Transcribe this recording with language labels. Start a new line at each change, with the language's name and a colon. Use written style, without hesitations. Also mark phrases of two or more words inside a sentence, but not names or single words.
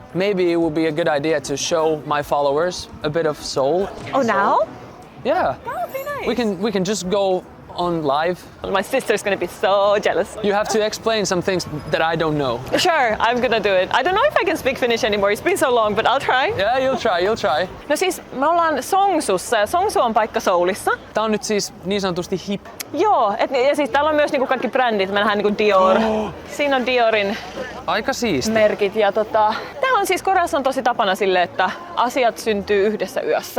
English: Maybe it would be a good idea to show my followers a bit of soul. Oh, now? Yeah. That would be nice. We can just go on live. My sister's gonna be so jealous. You have to explain some things that I don't know. Sure, I'm gonna do it. I don't know if I can speak Finnish anymore. It's been so long, but I'll try. Yeah, you'll try.
Finnish: No siis me ollaan Songsussa ja Songsu on paikka Soulissa. Tää on nyt siis niin sanotusti hip. Joo, ja siis täällä on myös niinku kaikki brändit. Me nähdään niinku Dior. Siinä on Diorin Aika siisti. merkit ja täällä on siis Koreassa on tosi tapana sille, että asiat syntyy yhdessä yössä.